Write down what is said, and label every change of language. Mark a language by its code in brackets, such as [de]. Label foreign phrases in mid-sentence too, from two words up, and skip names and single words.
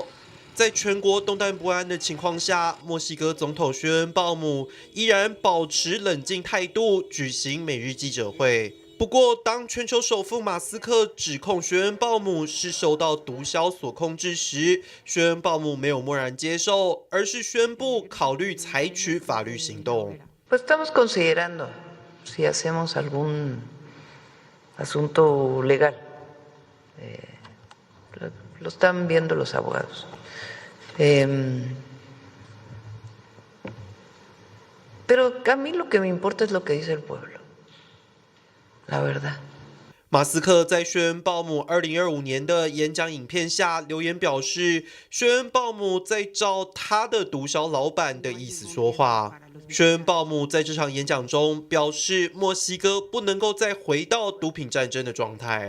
[zh] 在全国动荡不安的情况下，墨西哥总统薛恩鲍姆依然保持冷静态度，举行每日记者会。不过，当全球首富马斯克指控薛恩鲍姆是受到毒枭所控制时，薛恩鲍姆没有漠然接受，而是宣布考虑采取法律行动。 [es] Pues estamos considerando si hacemos algún asunto legal. Lo están viendo los abogados. Pero a mí lo que me importa es lo que dice el pueblo.La verdad. [zh] 马斯克在薛恩鲍姆2025年的演讲影片下留言表示，薛恩鲍姆在照他的毒枭老板的意思说话。薛恩鲍姆在这场演讲中表示，墨西哥不能够再回到毒品战争的状态。